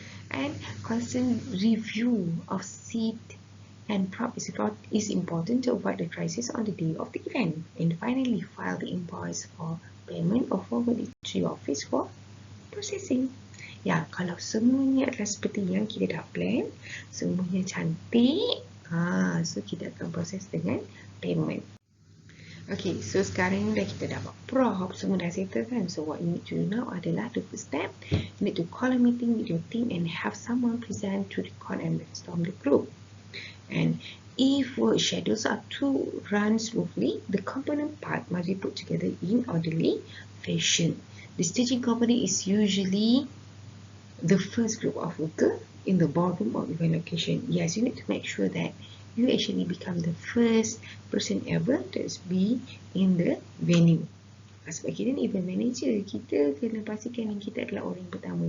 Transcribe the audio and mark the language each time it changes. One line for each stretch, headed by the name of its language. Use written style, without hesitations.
English: And constant review of seat and prop is important to avoid the crisis on the day of the event. And finally, file the invoice for payment or forward it to your office for processing.
Malay: Ya, kalau semuanya adalah seperti yang kita dah plan, semuanya cantik, so kita akan proses dengan payment. Okay, so sekarang dah kita dapat prop, semua dah settle kan.
English: So what you need to do now
Malay: adalah
English: the first step, you need to call a meeting with your team and have someone present to record and brainstorm the group. And if work schedules are to run smoothly, the component part must be put together in orderly fashion. The staging company is usually the first group of workers in the ballroom or event location. Yes, you need to make sure that you actually become the first person ever to be in the venue.
Malay: Sebab kita ni event manager, kita kena pastikan yang kita adalah orang pertama.